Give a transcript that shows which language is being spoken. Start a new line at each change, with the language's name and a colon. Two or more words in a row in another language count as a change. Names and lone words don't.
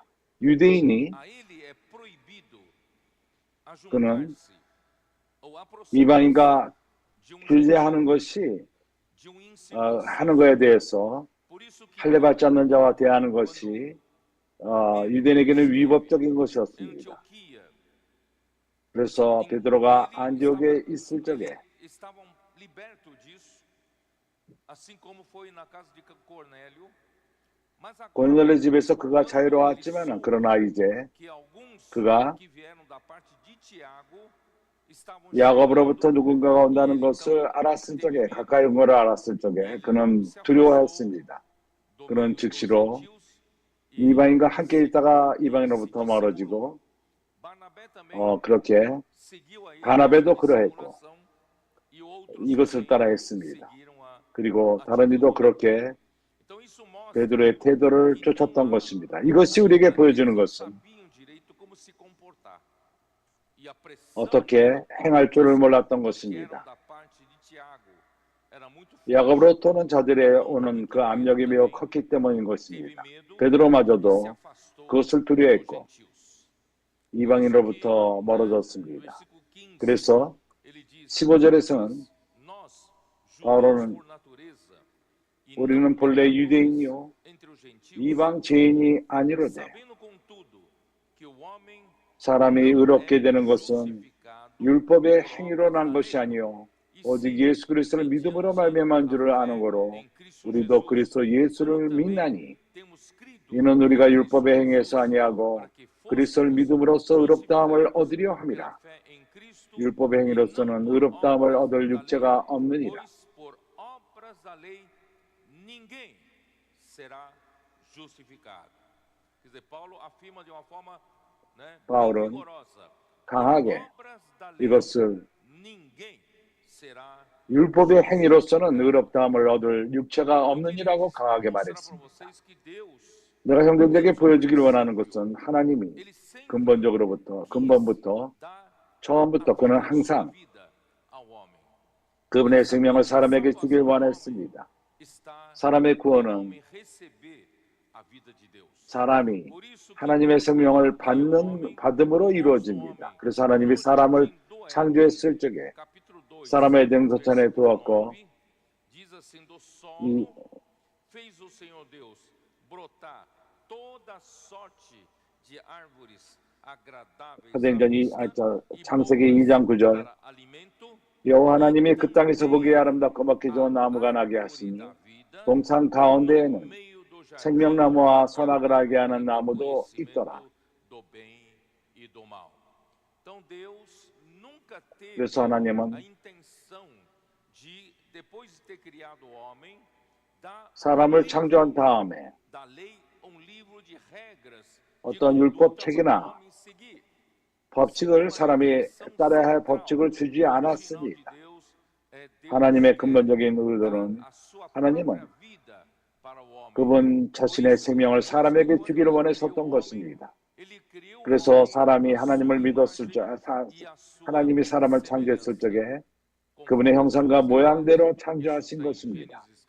Korean: 유대인이 그는 이방인과 교제하는 것이 하는 것에 대해서 할례받지 않는 자와 대하는 것이 유대인에게는 위법적인 것이었습니다.
Portuguese: Antioquia,
Korean: 그래서 베드로가 안디옥에 있을 적에
Portuguese: estavam libertos disso, assim como foi na casa de Cornélio. Mas agora
Korean: 고넬레 집에서 그가
Portuguese: quando ele
Korean: 자유로웠지만
Portuguese: soube
Korean: 그러나 이제
Portuguese: que alguns
Korean: 그가
Portuguese: que vieram da parte de Tiago estavam
Korean: 야곱으로부터
Portuguese: chegando,
Korean: 누군가가 온다는
Portuguese: ele
Korean: 것을
Portuguese: então
Korean: 알았을
Portuguese: teve
Korean: 적에
Portuguese: medo.
Korean: 가까이 온 것을 알았을 적에
Portuguese: Ele
Korean: 그는
Portuguese: se afastou
Korean: 두려워했습니다.
Portuguese: do
Korean: 그는
Portuguese: meio dos
Korean: 즉시로
Portuguese: gentios e
Korean: 이방인과 함께 있다가
Portuguese: seguiu
Korean: 이방인으로부터
Portuguese: esse
Korean: 멀어지고
Portuguese: discípulo. Barnabé também
Korean: 그렇게
Portuguese: seguiu a ele
Korean: 바나베도
Portuguese: por
Korean: 그러했고
Portuguese: dissimulação e outros
Korean: 이것을
Portuguese: também
Korean: 따라했습니다.
Portuguese: seguiram
Korean: 그리고 다른 이도 그렇게
Portuguese: Então isso mostra
Korean: 베드로의 태도를
Portuguese: que não
Korean: 쫓았던
Portuguese: há
Korean: 것입니다. 이것이 우리에게 보여주는
Portuguese: eles não
Korean: 것은
Portuguese: sabiam direito como se comportar. E a pressão
Korean: 어떻게 행할 줄을 몰랐던
Portuguese: que eram
Korean: 것입니다.
Portuguese: da parte de Tiago era muito forte.
Korean: 야곱으로부터 오는 자들에 오는 그 압력이 매우 컸기 때문인
Portuguese: Teve
Korean: 것입니다.
Portuguese: medo e se
Korean: 베드로마저도
Portuguese: afastou
Korean: 그것을
Portuguese: dos
Korean: 두려워했고
Portuguese: gentios.
Korean: 이방인으로부터
Portuguese: No
Korean: 멀어졌습니다.
Portuguese: versículo 15,
Korean: 그래서
Portuguese: ele diz:
Korean: 15절에서는
Portuguese: Nós,
Korean: 바울은
Portuguese: judeus por natureza, e
Korean: 우리는
Portuguese: não
Korean: 본래
Portuguese: pecadores
Korean: 유대인이요
Portuguese: entre os gentios,
Korean: 이방 죄인이 아니로되
Portuguese: sabendo contudo que o homem
Korean: 사람이
Portuguese: não
Korean: 의롭게
Portuguese: é
Korean: 되는 것은
Portuguese: justificado
Korean: 율법의
Portuguese: por
Korean: 행위로
Portuguese: obras
Korean: 난
Portuguese: da
Korean: 것이
Portuguese: lei,
Korean: 아니요
Portuguese: e
Korean: 오직
Portuguese: sim
Korean: 예수 그리스도를 믿음으로
Portuguese: mediante
Korean: 말미암은
Portuguese: a
Korean: 줄을 아는
Portuguese: fé
Korean: 거로
Portuguese: em Cristo
Korean: 우리도
Portuguese: Jesus.
Korean: 그리스도
Portuguese: Como
Korean: 예수를
Portuguese: também
Korean: 믿나니
Portuguese: temos crido
Korean: 이는
Portuguese: em
Korean: 우리가
Portuguese: Cristo
Korean: 율법의
Portuguese: Jesus,
Korean: 행위에서 아니하고
Portuguese: para que
Korean: 그리스도를
Portuguese: fôssemos
Korean: 믿음으로써 의롭다함을
Portuguese: justificados
Korean: 얻으려
Portuguese: pela
Korean: 함이라.
Portuguese: fé em Cristo
Korean: 율법의
Portuguese: e não
Korean: 행위로서는
Portuguese: por
Korean: 의롭다함을
Portuguese: obras
Korean: 얻을
Portuguese: da lei,
Korean: 육체가 없느니라.
Portuguese: pois por obras da lei ninguém será justificado. Quer dizer, Paulo afirma de uma forma, bem
Korean: 바울은
Portuguese: vigorosa,
Korean: 강하게
Portuguese: obras da lei
Korean: 이것을
Portuguese: ninguém será.
Korean: 율법의 행위로서는 의롭다함을 얻을 육체가 없느니라고 강하게
Portuguese: Mostrar para
Korean: 말했습니다.
Portuguese: vocês que Deus,
Korean: 내가 형제들에게 보여주기를 원하는 것은 하나님이
Portuguese: ele sempre
Korean: 근본부터
Portuguese: dá
Korean: 처음부터 그는
Portuguese: a sua
Korean: 항상
Portuguese: vida ao homem.
Korean: 그분의 생명을 사람에게 주길 원했습니다.
Portuguese: Está
Korean: 사람의
Portuguese: no
Korean: 구원은
Portuguese: homem receber a vida de Deus.
Korean: 사람이
Portuguese: Por isso que
Korean: 하나님의
Portuguese: Deus
Korean: 생명을
Portuguese: criou o homem
Korean: 받음으로
Portuguese: como
Korean: 이루어집니다.
Portuguese: homem.
Korean: 그래서 하나님이
Portuguese: No
Korean: 사람을
Portuguese: jardim do Éden,
Korean: 창조했을 적에
Portuguese: capítulo 2,
Korean: 사람을 에덴소천에
Portuguese: versículo
Korean: 두었고
Portuguese: 9, diz assim: do
Korean: 이
Portuguese: solo fez o Senhor Deus brotar toda sorte de árvores agradáveis
Korean: 사도행전
Portuguese: à vista e
Korean: 창세기
Portuguese: boas
Korean: 2장 9절
Portuguese: para alimento,
Korean: 여호와 하나님이 그 땅에서
Portuguese: também
Korean: 보기에 아름답고 먹기
Portuguese: a
Korean: 좋은 나무가 나게
Portuguese: árvore
Korean: 하시니
Portuguese: da vida
Korean: 동산
Portuguese: no
Korean: 가운데에는
Portuguese: meio do jardim
Korean: 생명나무와
Portuguese: e a
Korean: 선악을 알게
Portuguese: árvore
Korean: 하는
Portuguese: do
Korean: 나무도 있더라.
Portuguese: conhecimento do bem e do mal. Então Deus nunca teve
Korean: 그래서 하나님은
Portuguese: a intenção de, depois de ter criado o homem, dar
Korean: 사람을 창조한 다음에
Portuguese: da lei um livro de regras de
Korean: 어떤 율법
Portuguese: conduta
Korean: 책이나
Portuguese: para o homem seguir.
Korean: 법칙을 사람이 따라야 할 법칙을 주지 않았습니다. 하나님의 근본적인 의도는 하나님은 그분 자신의 생명을 사람에게 주기를 원했었던 것입니다. 그래서 사람이 하나님을 믿었을 적, 하나님이 사람을 창조했을 적에 그분의 형상과 모양대로 창조하신 것입니다.